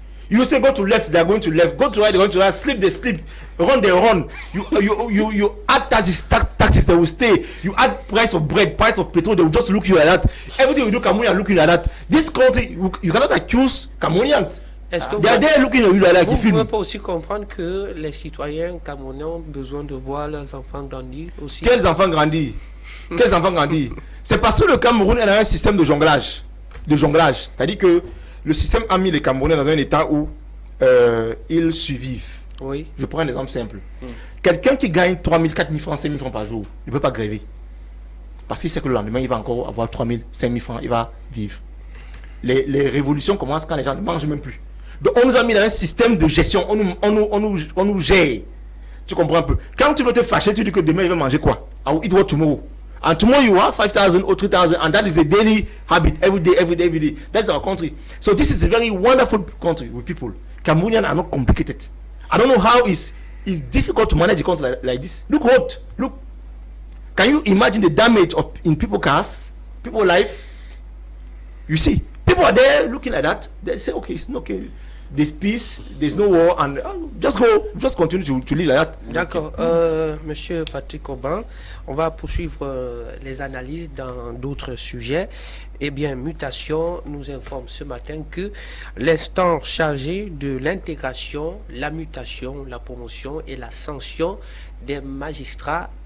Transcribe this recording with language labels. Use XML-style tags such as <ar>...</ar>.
<en>You say go to left, they're going to left. Go to right, they're going to right. Sleep, they sleep. Run, they run. You add taxes, they will stay. You add price of bread, price of petrol, they will just look you like that. Everything you do, Cameroonians looking like that. This country, you cannot accuse Cameroonians. They are there looking at you like that.</en> <fr>Vous ne pouvez pas aussi comprendre que les citoyens camerounais ont besoin de voir leurs enfants grandir aussi. Quels enfants grandir? Quels enfants grandir? C'est parce que le Cameroun a un système de jonglage. C'est-à-dire que le système a mis les Camerounais dans un état où ils survivent. Oui. Je prends un exemple simple. Quelqu'un qui gagne 3 000, 4 000 francs, 5 000 francs par jour, il ne peut pas gréver. Parce qu'il sait que le lendemain, il va encore avoir 3 000, 5 000 francs, il va vivre. Les révolutions commencent quand les gens ne mangent même plus. Donc on nous a mis dans un système de gestion, on nous gère. Tu comprends un peu? Quand tu veux te fâcher, tu dis que demain il va manger quoi?</fr> <en>I will eat what tomorrow. And tomorrow you have 5,000 or 3,000, and that is a daily habit, every day. That's our country. So this is a very wonderful country with people. Cameroonians are not complicated. I don't know how it's difficult to manage a country like this. Look. Can you imagine the damage in people's cars, people's life? You see, people are there looking like that. They say, okay, it's okay. There's peace, there's no war, and just continue to live like that.</en> <fr>D'accord. Monsieur Patrick Aubin, on va poursuivre les analyses dans d'autres sujets. Eh bien, Mutation nous informe ce matin que l'instant chargé de l'intégration, la mutation, la promotion et la sanction des magistrats</fr>